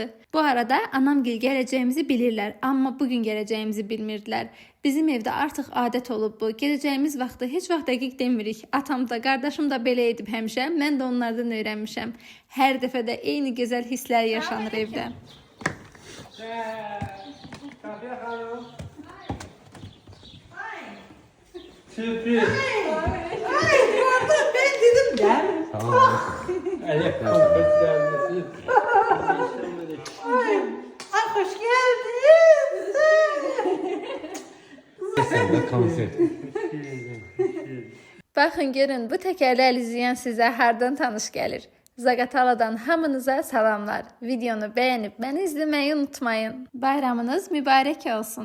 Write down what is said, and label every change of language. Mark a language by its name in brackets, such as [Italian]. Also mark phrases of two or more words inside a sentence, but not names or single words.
[Azerbaijani] Bu arada anamgil gələcəyimizi bilirlər, amma bugün gələcəyimizi bilmirdilər. Bizim evdə artıq adət olub bu. Gələcəyimiz vaxtı heç vaxt dəqiq demirik. Atam da, qardaşım da belə edib həmişə. Mən də onlardan öyrənmişəm. Hər dəfə də eyni gözəl hisslər yaşanır evdə. Sürpriz. [Turkish] Ay gördüm ben dedim gel. Tamam. Hoş geldiniz. Ay hoş geldin. Sen de konser. [Azerbaijani] Baxın, görün, bu təkərlər izləyən sizə hardan tanış gəlir. Zaqataladan hamınıza salamlar. Videonu bəyənib məni izləməyi unutmayın. Bayramınız mübarək olsun.